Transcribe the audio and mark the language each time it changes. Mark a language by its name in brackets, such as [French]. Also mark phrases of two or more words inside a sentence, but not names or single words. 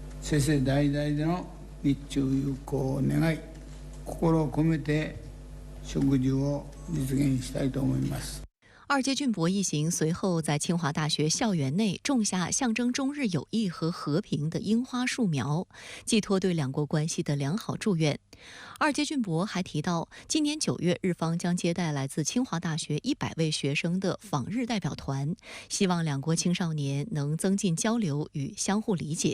[Japanese] 世世代代での日中友好を願い、心を込めて植樹を実現したいと思います。 [Chinese] 二阶俊博一行随后在清华大学校园内种下象征中日友谊和和平的樱花树苗，寄托对两国关系的良好祝愿。二阶俊博还提到，今年9月，日方将接待来自清华大学100位学生的访日代表团，希望两国青少年能增进交流与相互理解。